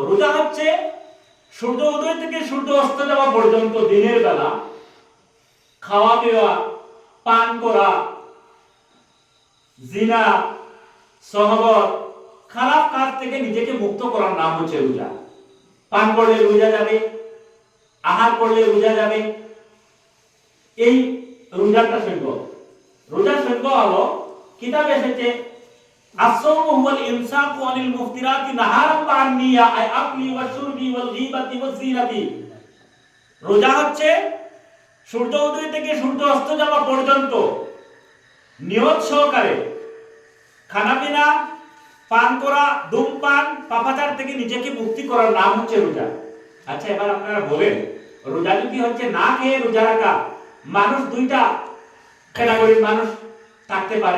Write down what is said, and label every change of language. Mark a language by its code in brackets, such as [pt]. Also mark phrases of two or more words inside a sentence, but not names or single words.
[bn] রোজা হচ্ছে সূর্য উদয় থেকে সূর্য অস্ত যাওয়া পর্যন্ত দিনের বেলা খাওয়া দাওয়া, পান করা, জিনা, সহবত, খারাপ কাজ থেকে নিজেকে মুক্ত করার নাম হচ্ছে রোজা। পান করলে রোজা যাবে, আহার করলে রোজা যাবে, এই রোজাটা সংজ্ঞা। রোজার সংজ্ঞা হলো কিতাবে এসেছে [ar] الصوم هو الإمساك عن المفطرات نهارا وعن نية أي أكل وشرب والغيبة والزنا. [bn] রোজা হচ্ছে সূর্য উদয় থেকে সূর্য অস্ত যাওয়া পর্যন্ত নিয়ত সহকারে খানাপিনা, পান করা, ধূমপান, পাপাচার থেকে নিজেকে মুক্তি করার নাম হচ্ছে রোজা। আচ্ছা, এবার আপনারা বলেন, রোজা যদি হচ্ছে না খেয়ে রোজা রাখা, মানুষ দুইটা ক্যাটাগরির মানুষ থাকতে পারে।